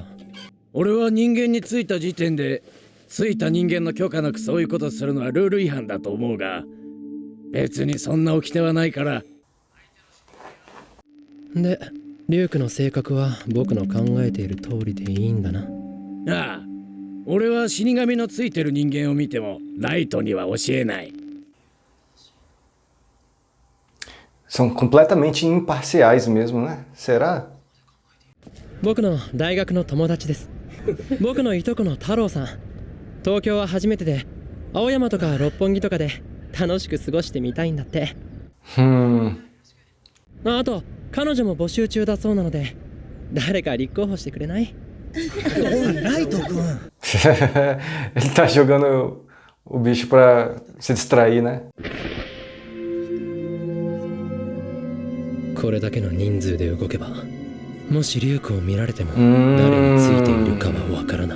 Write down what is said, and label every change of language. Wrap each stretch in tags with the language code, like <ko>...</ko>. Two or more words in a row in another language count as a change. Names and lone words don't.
<ja>俺は人間についた時点でついた人間の許可なくそういうことするのはルール違反だと思うが、別にそんな掟はないから。でリュウクの性格は僕の考えている通りでいいんだな。ああ、俺は死神のついてる人間を見てもライトには教えない。</ja> <pt>São completamente imparciais mesmo, né? Será?</pt> <ja>僕の大学の友達です。僕のいとこの太郎さん。東京は初めてで、青山とか六本木とかで楽しく過ごしてみたいんだって。あと彼女も募集中だそうなので、 誰か立候補してくれない？ライト君。</ja> <pt>Ele tá jogando o bicho pra se distrair, né?</pt> <ja>これだけの人数で動けば、もしリュウクを見られても誰についているかはわからない。</ja>